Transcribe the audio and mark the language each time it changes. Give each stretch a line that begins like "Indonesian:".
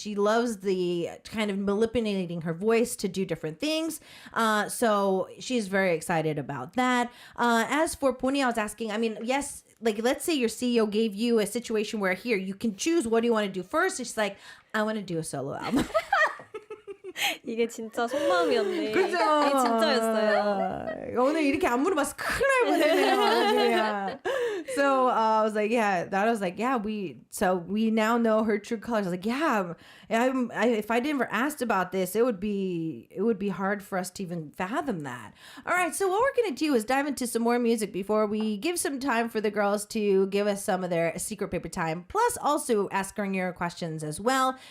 English: She loves the kind of manipulating her voice to do different things. So she's very excited about that. As for Pony, I was asking, I mean, yes, like let's say your CEO gave you a situation where here you can choose what do you want to do first. She's like, I want to do a solo album.
Korean: 이게 진짜 속마음이었네. 그죠? 이게 진짜였어요. 오늘 이렇게 안 물어봐서 큰일 날 뻔했네요. 아주 그냥.
English: So I was like, we now know her true colors. I was like, if I never asked about this, it would be hard for us to even fathom that. All right, so what we're gonna do is dive into some more music before we give some time for the girls to give us some of their secret paper time, plus also asking your questions as well.